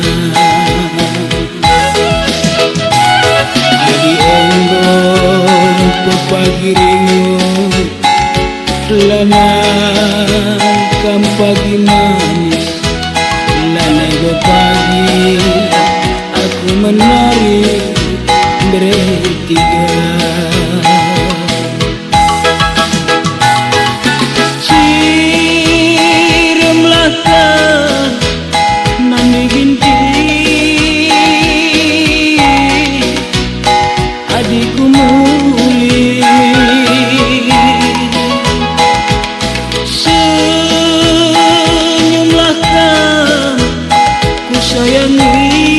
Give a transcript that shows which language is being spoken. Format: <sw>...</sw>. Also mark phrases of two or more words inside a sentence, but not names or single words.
<btx>Adi enggon pagi rindu, lanai kam pagi manis, lanai go pagi aku menari bertiga. Cirimlah kau nami binti, adikku muli</btx> <id>senyumlah kau ku sayangi.</id>